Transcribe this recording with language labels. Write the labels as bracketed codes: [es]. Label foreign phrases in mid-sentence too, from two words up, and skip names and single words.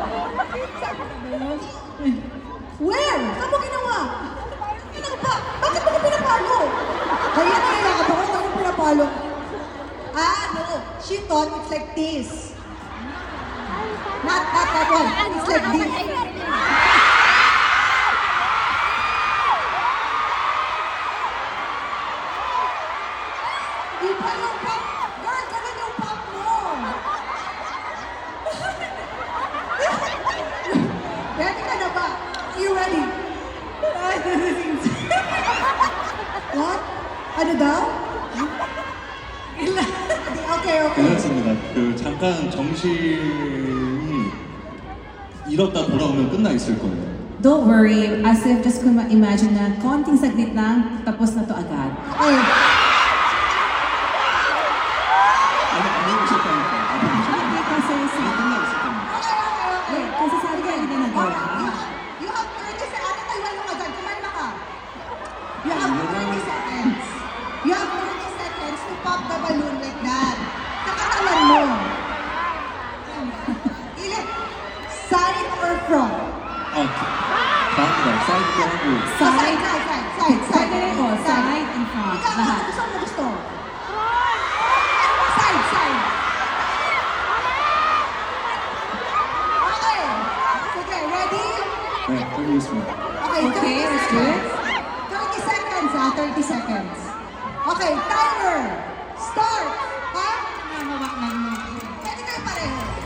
[tl] Where? Saan mo ginawa? Bakit mo ko pinapalo? Kaya ka ba? Bakit mo pinapalo? [en] No. She thought it's like this. Not that one. It's like this. [tl] Iba yung pop. Girl, ganun yung pop mo. Ready ka na ba? [en] Are you ready? What? [tl] Ano daw? Okay. [ko] 괜찮습니다. 그 잠깐 정신이 잃었다 돌아오면 끝나 있을 거예요. [en] Don't worry, as if just [tl] kung ma-imagine na konting saglit lang, tapos na to agad. Okay. [ko] 안 해보셨다니까. [tl] Hindi kasi sa... [ko] 끝나 있을 겁니다. [tl] Okay. Kasi sabi ka hindi nagawa. [en] You have 30 seconds. [tl] Ate, tayo ka dyan. Kumalma ka. [en] You have 30 seconds. You have 30 seconds to pop the balloon like that. [tl] Sa katawan mo. Ilan? [en] Side or front? [ko] 다음이다. 사이드 하고. [tl] Side. Side. Pwede rin po, [en] side and front. [tl] Ikaw, Lahat. gusto. Side. Okay. Sige, ready? [ko] 네, 해보겠습니다. [en] Okay, Okay, let's do it. 30 seconds, 30 seconds. Okay, timer. Start. [tl] Ha? Hawak lang mo. Pwede kayo pareho.